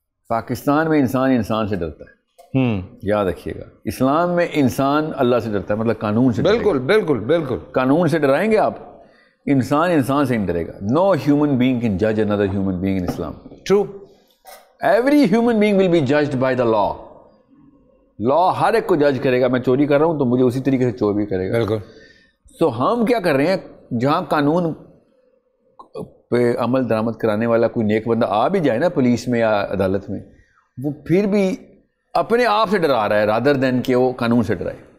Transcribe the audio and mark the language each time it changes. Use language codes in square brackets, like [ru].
[ur] پاکستان میں انسان سے ڈرتا ہے, یاد رکھیے گا. اسلام میں انسان اللہ سے ڈرتا ہے, مطلب قانون سے. بالکل قانون سے ڈرائیں گے آپ, انسان سے نہیں ڈرے گا. [en] Know human being can جج another human being in Islam. True. Every human being will be judged by the law. [ur] لا ہر ایک کو جج کرے گا. میں چوری کر رہا ہوں تو مجھے اسی طریقے سے چور بھی کرے گا. بالکل. تو ہم کیا کر رہے ہیں, جہاں قانون پہ عمل درآمد کرانے والا کوئی نیک بندہ آ بھی جائے نا پولیس میں یا عدالت میں, وہ پھر بھی اپنے آپ سے ڈرا رہا ہے [en] rather than [ur] کہ وہ قانون سے ڈرائے.